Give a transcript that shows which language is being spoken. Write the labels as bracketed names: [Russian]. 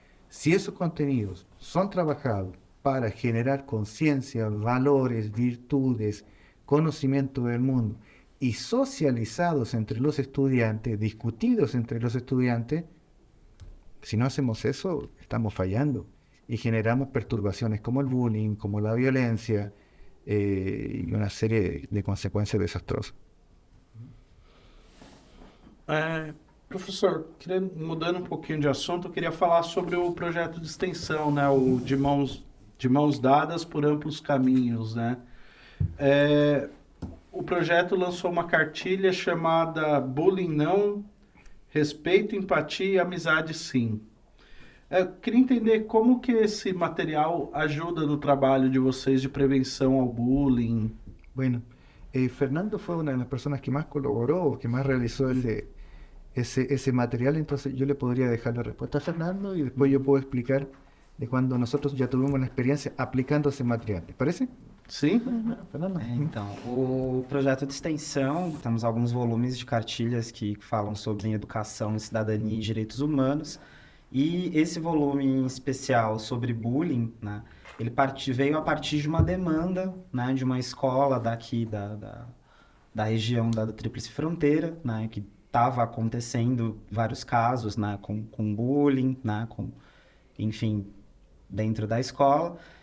[Spanish] Si esos contenidos son trabajados para generar conciencia, valores, virtudes, conocimiento del mundo, y socializados entre los estudiantes, discutidos entre los estudiantes, si no hacemos eso, estamos fallando y generamos perturbaciones como el bullying, como la violencia y una serie de consecuencias desastrosas. [Portuguese] Professor, mudando um pouquinho de assunto, eu queria falar sobre o projeto de extensão, né? O de mãos dadas por amplos caminhos, né? O projeto lançou uma cartilha chamada Bullying Não, Respeito, Empatia e Amizade Sim. Eu queria entender como que esse material ajuda no trabalho de vocês de prevenção ao bullying. [Spanish] Bueno, Fernando fue una de las personas que más colaboró, que más realizó ese material, entonces yo le podría dejar la respuesta a Fernando y después yo puedo explicar de cuando nosotros ya tuvimos una experiencia aplicando esse material. ¿Te parece? [Portuguese] Sim? Fernando? Então, o projeto de extensão, temos alguns volumes de cartilhas que falam sobre educação, cidadania e direitos humanos, e esse volume em especial sobre bullying, né, ele veio a partir de uma demanda, né, de uma escola daqui da região da Tríplice Fronteira, né, que estava acontecendo vários casos, né, com bullying, né, enfim, dentro da escola.